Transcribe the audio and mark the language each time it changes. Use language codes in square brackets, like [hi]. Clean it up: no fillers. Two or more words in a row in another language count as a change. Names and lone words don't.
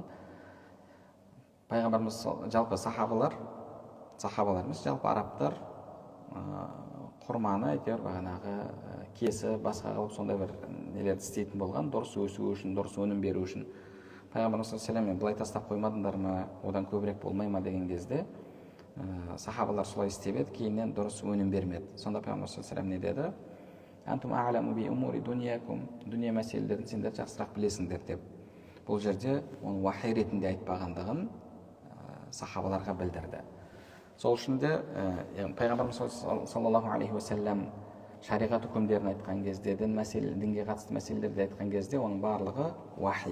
[kk] Пайғамбарымыз жалпы сахабалар емес, жалпы арабтар құрманы әйтеуір бағанағы кесі басқа қылып сондай бір нелерді істейтін болған, дұрыс өсу үшін, дұрыс өнім беру үшін. Пайғамбарымыз [ar] صلى الله عليه [kk] былай тастап қоймадыңдар ма, одан көбірек болмай ма деген кезде сахабалар солай істеп еді, кейіннен дұрыс өнім бермеді. Сонда пайғамбар [ar] صلى الله عليه [kk] не деді? [ar] أنتم أعلم بأمور دنياكم, [kk] дүние мәселелерін сендер жақсырақ білесіңдер деп. Бұл жерде оны уахи ретінде айтпағандығын сахабаларға білдірді. Сол үшін де пайғамбарымыз [ar] صلى الله عليه وسلم [kk] шариғат үкімдерін айтқан кезде, дінге қатысты мәселелерді айтқан кезде оның барлығы уахи.